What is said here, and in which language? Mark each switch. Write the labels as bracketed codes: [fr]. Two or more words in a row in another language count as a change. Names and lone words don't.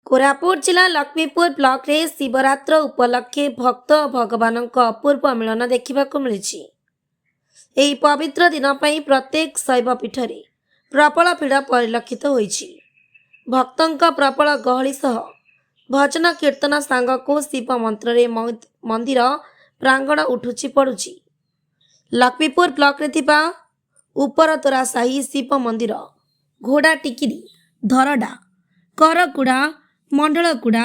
[or] କୋରାପୁଟ ଜିଲ୍ଲା ଲକ୍ଷ୍ମୀପୁର ବ୍ଲକ ରେ ଶିବରାତ୍ର ଉପଲକ୍ଷେ ଭକ୍ତ ଭଗବାନ ଅପୂର୍ବ ମିଳନ ଦେଖା ମିଳି। ଏହି ପବିତ୍ର ଦିନ ପାଇଁ ପ୍ରତ୍ୟେକ ଶୈବପୀଠରେ ପ୍ରବଳ ଭିଡ଼ ପରିଲକ୍ଷିତ ହୋଇଛି। ଭକ୍ତଙ୍କ ପ୍ରବଳ ଗହଳି ସହ ଭଜନ କୀର୍ତ୍ତନ ସାଙ୍ଗକୁ ଶିବ ମନ୍ତ୍ରରେ ମନ୍ଦିର ପ୍ରାଙ୍ଗଣ ଉଠୁଛି ପଡ଼ୁଛି। ଲକ୍ଷ୍ମୀପୁର ବ୍ଲକରେ ଥିବା ଉପରତୋରା ସାହି ଶିବ ମନ୍ଦିର, ଘୋଡ଼ା ଟିକିରି, ଧରଡ଼ା, କରକୁଡ଼ା, ମଣ୍ଡଳକୁଡ଼ା